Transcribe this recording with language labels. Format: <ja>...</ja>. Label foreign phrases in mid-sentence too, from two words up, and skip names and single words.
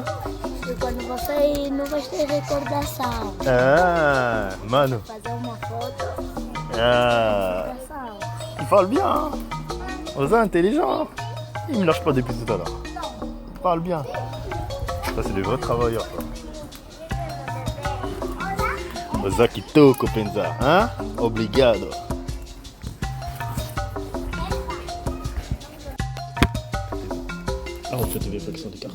<pt>E quando você não vai ter recordação. Ah, Manu. Fazer uma foto. Ah. Recordação.</pt> <fr>Il parle bien, hein? Oza intelligent. Il me lâche pas depuis tout à l'heure. Il parle bien. Ça, c'est des vrais travailleurs, quoi. Oza qui toque, Penza, hein?</fr> <pt>Obrigado.</pt> <fr>Ah, en fait, il y avait pas le son des cartes.</fr>